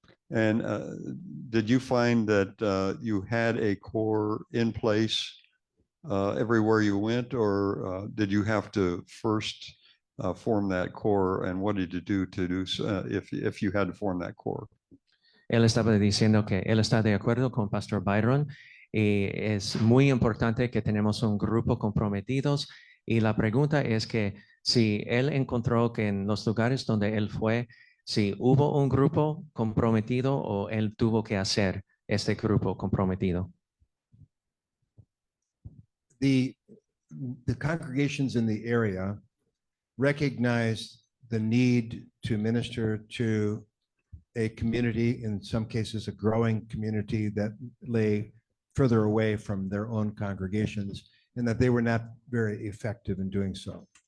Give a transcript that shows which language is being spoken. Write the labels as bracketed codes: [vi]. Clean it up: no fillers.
[en] Did you find that you had a core in place everywhere you went, or did you have to first form that core? And what did you do to do if you had to form that core? [es] Él estaba diciendo que él está de acuerdo con Pastor Byron y es muy importante que tenemos un grupo comprometidos. Y la pregunta es que si él encontró que en los lugares donde él fue, si hubo un grupo comprometido o él tuvo que hacer este grupo comprometido. [en] The congregations in the area recognized the need to minister to a community, in some cases, a growing community that lay further away from their own congregations, and that they were not very effective in doing so.